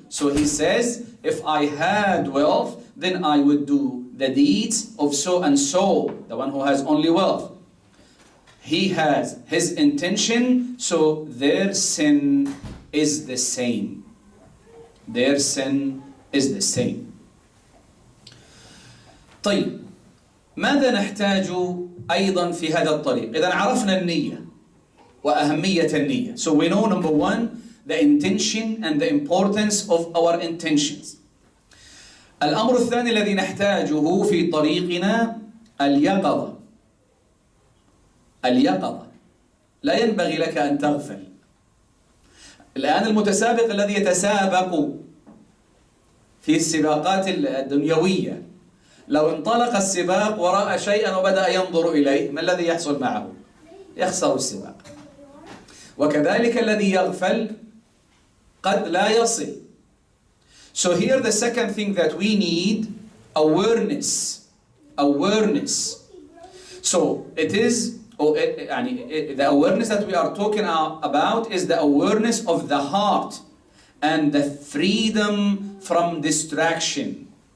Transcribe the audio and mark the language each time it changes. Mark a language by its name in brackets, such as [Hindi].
[English] So he says, if I had wealth, then I would do the deeds of so and so, the one who has only wealth. He has his intention, so their sin is the same. Their sin is the same. [Arabic] طيب, ماذا نحتاج أيضا في هذا الطريق؟ إذا عرفنا النية وأهمية النية. [English] So we know, number 1, the intention and the importance of our intentions. [Arabic] الأمر الثاني الذي نحتاجه في طريقنا اليقظة. اليقظة. لا ينبغي لك أن تغفل. الآن المتسابق الذي يتسابق في السباقات الدنيوية، لو انطلق السباق ورأى شيئا وبدأ ينظر إليه، ما الذي يحصل معه؟ يخسر السباق. وكذلك الذي يغفل قد لا يصل. [English] So here the second thing that we need, awareness. Awareness. So it is, the awareness that we are talking about is the awareness of the heart and the freedom from distraction.